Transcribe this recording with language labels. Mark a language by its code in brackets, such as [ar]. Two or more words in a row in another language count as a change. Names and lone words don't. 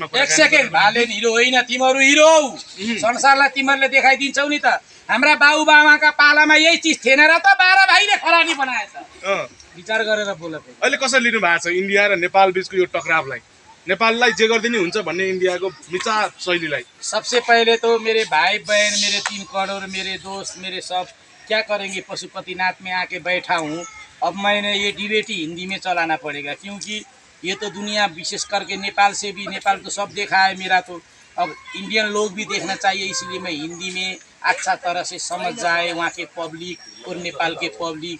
[ne] एक सेकेन्ड, बालेन हिरो होइन, तिमीहरू हिरो हौ। संसारलाई तिमीहरूले देखाइदिन्छौ नि त। हाम्रा बाबुआमाका पालामा यही चिज थिएन र त 12 भाइले खरानी बनाएछ। विचार गरेर बोल। अहिले कसरी लिनु भएको छ इन्डिया र नेपाल बीचको यो टकरावलाई? नेपाललाई जे गरिदिने हुन्छ भन्ने इंडिया को विचार शैलीलाई। [hi] सबसे पहले तो मेरे भाई बहन, मेरे 3 करोड़ मेरे दोस्त, मेरे सब क्या करेंगे, पशुपतिनाथ में आके बैठा हूँ। अब मैंने ये डिबेट ही हिंदी में चलाना पड़ेगा, क्योंकि ये तो दुनिया विशेष करके नेपाल से भी, नेपाल तो सब देखा है मेरा, तो अब इंडियन लोग भी देखना चाहिए, इसलिए मैं हिंदी में अच्छा तरह से समझ जाए वहाँ के पब्लिक और नेपाल के पब्लिक।